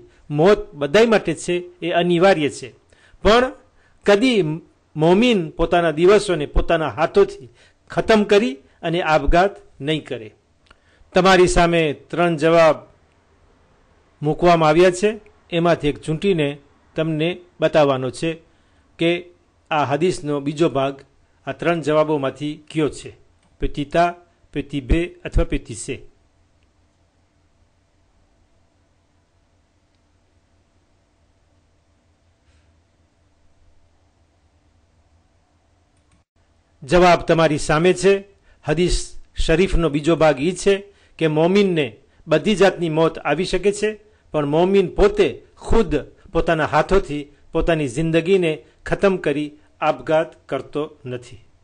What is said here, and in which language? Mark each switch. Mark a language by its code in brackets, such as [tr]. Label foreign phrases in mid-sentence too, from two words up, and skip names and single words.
[gu] મોત બધાય માટે છે, એ અનિવાર્ય છે, પણ કદી મોમીન પોતાના દિવસોને પોતાના હાથોથી ખતમ કરી અને આપઘાત નહીં કરે. તમારી સામે 3 જવાબ મૂકવામાં આવ્યા છે, એમાંથી એક ચૂંટીને તમને બતાવવાનો છે કે આ હદીસનો બીજો ભાગ આ 3 જવાબોમાંથી કયો છે, [fr] petit A, petit B અથવા petit C. [gu] જવાબ તમારી સામે છે. હદીસ શરીફનો બીજો ભાગ એ છે કે મોમીનને બધી જાતની મોત આવી શકે છે, પણ મોમીન પોતે ખુદ પોતાના હાથોથી પોતાની જિંદગીને ખતમ કરી આપઘાત કરતો નથી.